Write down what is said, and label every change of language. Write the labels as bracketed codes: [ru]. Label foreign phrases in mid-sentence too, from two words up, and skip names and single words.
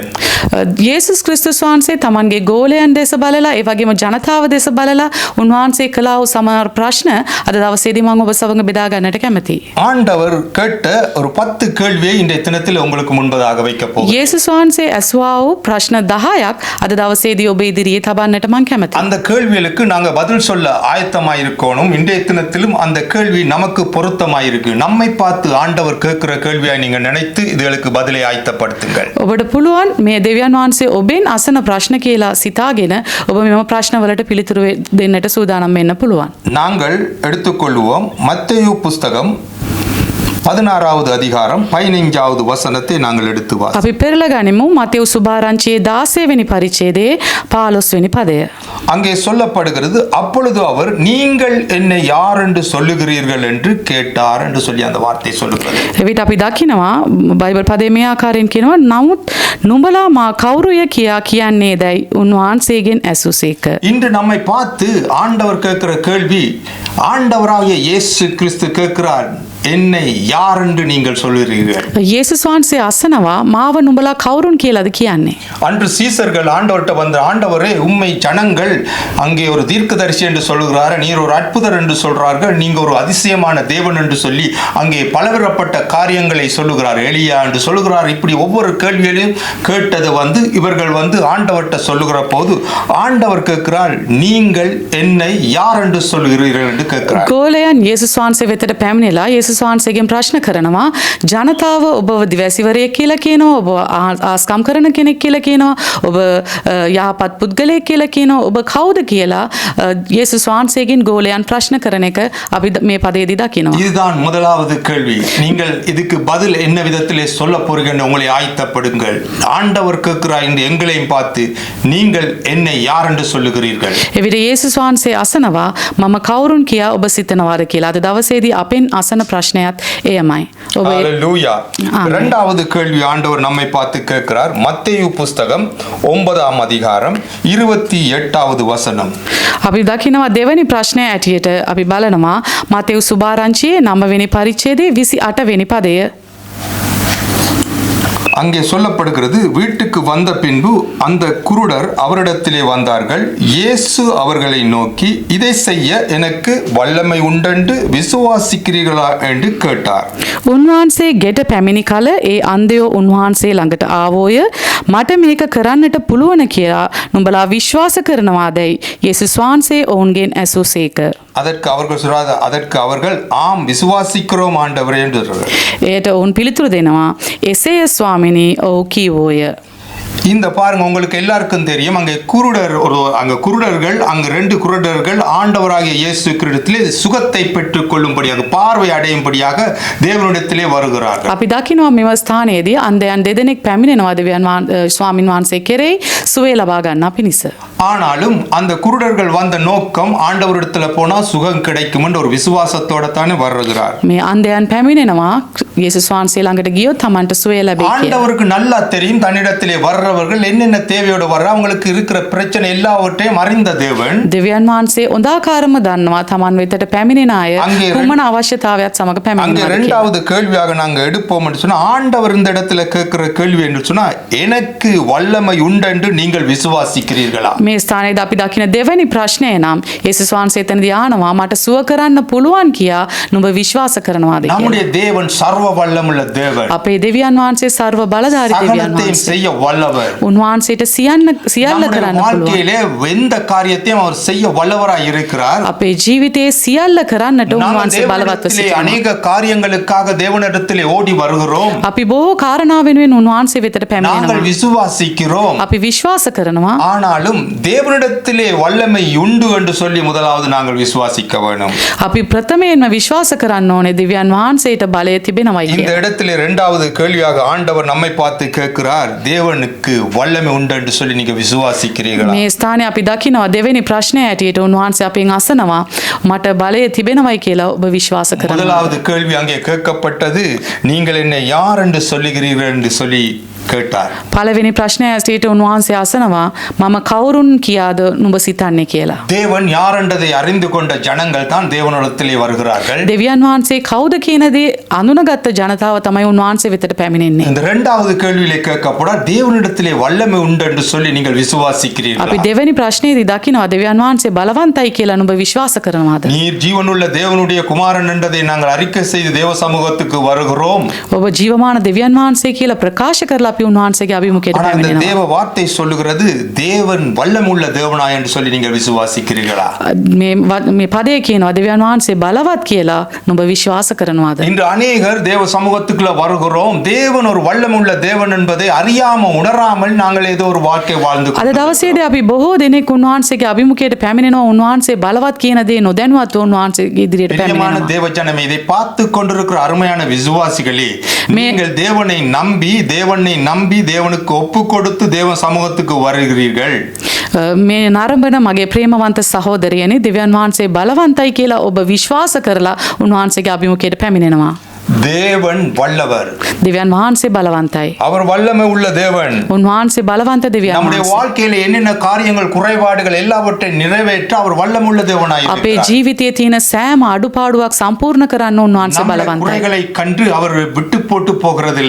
[si] යේසුස් ක්‍රිස්තුස් වහන්සේ තමන්ගේ ගෝලයන් දෙස බලලා ඒ වගේම ජනතාව දෙස බලලා උන්වහන්සේ කළා වූ සමහර ප්‍රශ්න අද දවසේදී මම ඔබ සමග බෙදා ගන්නට කැමතියි. [ta] ஆண்டவர் கேட்ட ஒரு 10 கேள்வியை இன்றைய தினத்தில் உங்களுக்கு முன்பதாக வைக்க போகிறேன். [si] යේසුස් වහන්සේ ඇසුවා වූ ප්‍රශ්න 10ක් අද දවසේදී ඔබ ඉදිරියේ තබන්නට මම කැමතියි. [ta] அந்த கேள்விகளுக்கு நாங்க பதில் சொல்ல ஆயத்தமாய் இருக்கணும். இன்றைய தினத்திலும் அந்த கேள்வி நமக்கு பொருத்தமாய் இருக்கு. நம்மை பார்த்து ஆண்டவர் கேட்கிற கேள்வியாய் நீங்க நினைத்து இதுகளுக்கு பதிலை ஆயத்தப்படுத்துங்கள். [si] ඔබට පුළුවන් මේ දෙවියන් වහන්සේ ඔබෙන් අසන ප්‍රශ්න කියලා සිතාගෙන ඔබ මෙම ප්‍රශ්නවලට පිළිතුරු දෙන්නට සූදානම් වෙන්න පුළුවන්. [ta] நாங்கள் எடுத்துக்கொள்வோம் மத்தேயு புஸ்தகம் 16வது அதிகாரம் 15வது வசனத்தை நாங்கள் எடுத்து வாசிப்போம். [si] අපි පෙරලා ගනිමු මතෙව් සුභාරංචියේ 16 වෙනි පරිච්ඡේදයේ 15 වෙනි පදය. [ta] அங்கே சொல்லப்படுகிறது, அப்பொழுது அவர் நீங்கள் என்னை யார் என்று சொல்லுகிறீர்கள் என்று கேட்டார் என்று சொல்லி அந்த வார்த்தை சொல்லுகிறது. [si] එවිට අපි දකිනවා බයිබල් පදයේ මේ ආකාරයෙන් කියනවා නමුත් නුඹලා මා කවුරුය කියා කියන්නේදයි උන්වහන්සේගෙන් ඇසුසේක. [ta] இன்று நம்மை பார்த்து ஆண்டவர் கேட்கிற கேள்வி, ஆண்டவராகிய இயேசு கிறிஸ்து கேட்கிறார், என்னை யார் என்று நீங்கள் சொல்லுகிறீர்கள். [si] යේසුස් වහන්සේ අසනවා මාව නුඹලා කවුරුන් කියලාද කියන්නේ. [ta] அன்று சீசர்கள் ஆண்டவர்கிட்ட வந்த, ஆண்டவரே உம்மை ஜனங்கள் அங்கே ஒரு தீர்க்கதரிசி என்று சொல்லுகிறார், நீர் ஒரு அற்புதர் என்று சொல்றார்கள், நீங்க ஒரு அதிசயமான தேவன் என்று சொல்லி அங்கே பலதரப்பட்ட காரியங்களை சொல்லுகிறார், எலியா என்று சொல்லுகிறார். இப்படி ஒவ்வொரு கேள்விகளையும் கேட்டது இவர்கள் ஆண்டவர்கிட்ட சொல்லுகிற போது ஆண்டவர் கேட்கிறார், நீங்கள் என்னை யார் என்று சொல்லுகிறீர்கள் என்று கேட்கிறார். [si] ගෝලයන් යේසුස් වහන්සේ වෙතට පැමිණිලා යේසුස් වහන්සේගෙන් ප්‍රශ්න කරනවා. ජනතාව ඔබව දිවැසිවරයෙක් කියලා කියනවා, ඔබ ආස්කම් කරන කෙනෙක් කියලා කියනවා, ඔබ යහපත් පුද්ගලයෙක් කියලා කියනවා, ඔබ කවුද කියලා යේසුස් වහන්සේගෙන් ගෝලයන් ප්‍රශ්න කරන එක අපි මේ පදයේදී දකිනවා. [ta] இதுதான் முதலாவது கேள்வி. நீங்கள் இதுக்கு பதில் என்ன விதத்திலே சொல்ல போறீங்கன்னு உங்களை ஆயத்தப்படுங்கள். ஆண்டவர் கேட்கிறார் இந்த எங்களையும் பார்த்து நீங்கள் என்னை யார் என்று சொல்லுகிறீர்கள். [si] එවිට යේසුස් වහන්සේ අසනවා මම කවුරුන් කියා ඔබ සිතනවාද කියලා. අද දවසේදී අපෙන් අසන ප්‍රශ්නයත් එයමයි. ඔබ [ta] ஹalleluya. இரண்டாவது கேள்வி ஆண்டவர் நம்மை பார்த்து கேட்கிறார். மத்தேயு புஸ்தகம் 9ஆம் அதிகாரம் 28வது வசனம். [si] අපි දකිනවා දෙවැනි ප්‍රශ්නය ඇටියට අපි බලනවා මතෙව් සුභාරංචියේ 9 වෙනි පරිච්ඡේදයේ 28 වෙනි පදය. [ta] அங்கே சொல்லப்படுகிறது, வீட்டுக்கு வந்த பின்பு அந்த குருடர் அவரிடத்திலே வந்தார்கள். இயேசு அவர்களை நோக்கி, இதை செய்ய எனக்கு வல்லமை உண்டென்று விசுவாசிக்கிறீர்களா என்று கேட்டார். [si] උන්වහන්සේ ගෙට පැමිණි කල ඒ අන්ධයෝ උන්වහන්සේ ළඟට ආවෝය. මට මේක කරන්නට පුළුවන් කියලා නුඹලා විශ්වාස කරනවාදයි යේසුස් වහන්සේ ඔවුන්ගෙන් ඇසූසේක. [ta] அதற்கு அவர்கள் ஆம் விசுவாசிக்கிறோம் ஆண்டவரே என்று சொல்றார்கள். [si] එයට ඔවුන් පිළිතුරු දෙනවා එසේය ස්වාමිනී ඔව් කීවෝය. [ta] இந்த பாருங்க, உங்களுக்கு எல்லாருக்கும் தெரியும், அங்கே குருடர்கள் அங்கு 2 குருடர்கள் ஆண்டவராகிய இயேசு கிறிஸ்துவிலே சுகத்தை பெற்றுக் கொள்ளும்படியாக, பார்வை அடையும்படியாக தேவனிடத்திலே வருகிறார்கள். [si] අපි දකිනවා මෙම ස්ථානයේදී අන්ධයන් දෙදෙනෙක් පැමිණෙනවා දෙවියන් ස්වාමින් වහන්සේ කෙරෙහි සුවය ලබා ගන්නා පිණිස. [ta] ஆனாலும் அந்த குருடர்கள் வந்த நோக்கம் ஆண்டவரிடத்துல போனா சுகம் கிடைக்கும் என்ற ஒரு விசுவாசத்தோட தானே வருகிறார். [si] මේ අන්ධයන් පැමිණෙනවා යේසුස් වහන්සේ ළඟට ගියොත් තමන්ට සුවය ලැබේ කියලා. [ta] ஆண்டவருக்கு நல்லா தெரியும் தன்னிடத்திலே வர்றவர்கள் என்னென்ன தேவையோடு வர்ற, அவங்களுக்கு இருக்கிற பிரச்சனை எல்லாவற்றையும் அறிந்த தேவன். [si] දෙවියන් වහන්සේ හොඳාකාරම දන්නවා තමන් වෙතට පැමිණෙන අය කුමන අවශ්‍යතාවයක් සමග [ta] அங்கே [si] පැමිණෙනවා. [ta] இரண்டாவது கேள்வியாக நாங்க எடுப்போம் என்று சொன்னா, ஆண்டவர் இந்த இடத்துல கேட்கிற கேள்வி என்று சொன்னா, எனக்கு வல்லமை உண்டென்று நீங்கள் விசுவாசிக்கிறீர்களா? [si] මේ ස්ථානයේදී අපි දකින දෙවැනි ප්‍රශ්නය නම් යේසුස් වහන්සේ එතනදී ආනවා මට සුව කරන්න පුළුවන් කියා නුඹ විශ්වාස කරනවාද කියලා. [ta] நம்முடைய தேவன் சர்வ வல்லமுள்ள தேவன். [si] අපේ දෙවියන් වහන්සේ ਸਰව බලධාරී දෙවියන් [ta] சகலத்தையும் [si] වහන්සේ. [ta] செய்ய வல்லவர். [si] උන්වහන්සේට සියල්ල [ta] நம்முடைய [si] කරන්න පුළුවන්. [ta] வாழ்க்கையிலே எந்த காரியத்தையும் அவர் செய்ய வல்லவராய் இருக்கிறார். [si] අපේ ජීවිතයේ සියල්ල කරන්නට උන්වහන්සේ බලවත්ව [ta] தேவனிடத்திலே [si] සිටිනවා. [ta] அநேக காரியங்களுக்காக தேவனிடத்திலே ஓடி வருகிறோம். [si] අපි බොහෝ කාරණා වෙනුවෙන් උන්වහන්සේ වෙතට [ta] நாங்கள் [si] පැමිණෙනවා. [ta] விசுவாசிக்கிறோம். [si] අපි විශ්වාස කරනවා. [ta] ஆனாலும் தேவனிடத்திலே வல்லமை உண்டு என்று சொல்லி முதலாவது நாங்கள் விசுவாசிக்க வேண்டும். [si] අපි ප්‍රථමයෙන්ම විශ්වාස කරන්න ඕනේ දෙවියන් වහන්සේට බලය තිබෙනවයි [ta] இந்த [si] කියලා. [ta] இடத்திலே இரண்டாவது கேள்வியாக ஆண்டவர் நம்மை பார்த்து கேட்கிறார், தேவனுக்கு வல்லமை உண்டு என்று சொல்லி நீங்க விசுவாசிக்கிறீர்களா? [si] මේ ස්ථානයේ අපි දකිනවා දෙවෙනි ප්‍රශ්නය ඇටියට උන්වහන්සේ අපෙන් අසනවා මට බලය තිබෙනවයි කියලා ඔබ විශ්වාස කරනවා. [ta] முதலாவது கேள்வி அங்கே கேட்கப்பட்டது, நீங்கள் என்னை யார் என்று சொல்லுகிறீர்கள் என்று சொல்லி கேட்டார். [si] පළවෙනි ප්‍රශ්නය ඇටියට උන්වහන්සේ අසනවා මම කවුරුන් කියාද නුඹ සිතන්නේ කියලා. [ta] தேவன் யார் என்றதை அறிந்து கொண்ட ஜனங்கள் தான் தேவனிடத்திலே வருகிறார்கள். [si] දෙවියන් වහන්සේ කවුද කියන දේ අඳුනගත්ත ජනතාව තමයි උන්වහන්සේ වෙතට පැමිණෙන්නේ. [ta] இந்த இரண்டாவது கேள்வியிலே கேட்கப்பட தேவனிடத்திலே வல்லமை உண்டு என்று சொல்லி நீங்கள் விசுவாசிக்கிறீர்களா? [si] අපි දෙවෙනි ප්‍රශ්නයේදී දකිනවා දෙවියන් වහන්සේ බලවන්තයි කියලා නුඹ විශ්වාස කරනවාද? [ta] நீர் ஜீவனுள்ள தேவனுடைய குமாரன் என்றதை நாங்கள் அறிக்கை செய்து தேவ சமூகத்துக்கு வருகிறோம். [si] ඔබ ජීවමාන දෙවියන් වහන්සේ කියලා ප්‍රකාශ කරලා අපි උන්වහන්සේගේ අභිමුඛයට [ta] ஆனால் இந்த [si] පැමිණෙනවා. [ta] தேவ வார்த்தை சொல்லுகிறது, தேவன் வல்லமுள்ள தேவனாய் என்று சொல்லி நீங்கள் விசுவாசிக்கிறீர்களா? [si] මේ පදේ කියනවා දෙවියන් වහන්සේ බලවත් කියලා නුඹ විශ්වාස කරනවාද? [ta] இன்று அநேகர் தேவ சமூகத்துக்குள்ள வருகிறோம், தேவன் ஒரு வல்லமுள்ள தேவன் என்பதை அறியாம உணராமல் நாங்கள் ஏதோ ஒரு வாழ்க்கை வாழ்ந்து [si] අද දවසේදී අපි බොහෝ දෙනෙක් උන්වහන්සේගේ අභිමුඛයට පැමිණෙනවා. උන්වහන්සේ බලවත් කියන දේ නොදැනුවත් උන්වහන්සේගේ ඉදිරියට [ta] பிரியமான [si] පැමිණෙනවා. [ta] தேவ ஜனமே, இதை பார்த்து கொண்டிருக்கிற அருமையான விசுவாசிகளே, நீங்கள் தேவனை நம்பி தேவனுக்கு ஒப்பு கொடுத்து தேவ சமூகத்துக்கு வருகிறீர்கள். [si] මේ නරඹන මගේ ප්‍රේමවන්ත සහෝදරයනි, දෙවියන් වහන්සේ බලවන්තයි කියලා ඔබ විශ්වාස කරලා උන්වහන්සේගේ අභිමුඛයට පැමිණෙනවා. [ta] தேவன் வல்லவர், [si] දෙවියන් වහන්සේ බලවන්තයි. [ta] அவர் வல்லமை உள்ள தேவன். [si] උන්වහන්සේ බලවන්ත දෙවියන් [ta] நம்முடைய [si] වහන්සේ. [ta] வாழ்க்கையில என்னென்ன காரியங்கள் குறைபாடுகள் எல்லாவற்றையும் நிறைவேற்ற அவர் வல்லமுள்ள தேவனாய் [si] අපේ [ta] இருக்கிறார். [si] ජීවිතයේ තියෙන සෑම අඩුපාඩුවක් සම්පූර්ණ කරන්න උන්වහන්සේ [ta] நம்முடைய [si] බලවන්තයි. [ta] குறைகளை கண்டு அவர் விட்டு போட்டு போகிறதில்ல.